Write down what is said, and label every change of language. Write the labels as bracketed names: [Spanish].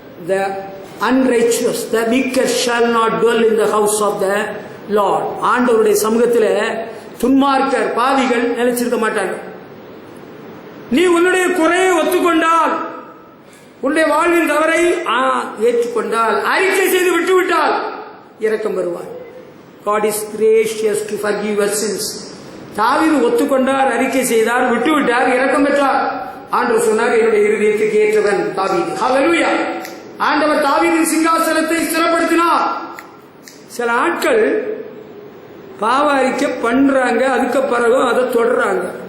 [English] The unrighteous, the wicked shall not dwell in the house of the Lord. [Tamil] ஆண்டவருடைய சமூகத்தில் துன்மார்க்கர் பாவிகள் நிலைச்சிருக்க மாட்டாங்க. நீ உன்னுடைய குறையை ஒத்துக்கொண்டால், உன்னுடைய வாழ்வின் தவறை ஏற்றுக்கொண்டால், அறிக்கை செய்து விட்டுவிட்டால் இரக்கம் பெறுவார். [English] God is gracious to forgive your sins. [Tamil] தாவீது ஒத்துக்கொண்டார், அறிக்கை செய்தார், விட்டுவிட்டார், இரக்கம் பெற்றார். ஆண்டவர் சொன்னார், என்னுடைய இருதயத்துக்கு ஏற்றவன் தாவீது. ஹல்லேலூயா. ஆண்டவர் தாவீதின் சிங்காசனத்தை ஸ்திரப்படுத்தினார். சில ஆட்கள் பாவ அறிக்கை பண்றாங்க, அதுக்கு பிறகும் அதை தொடர்றாங்க.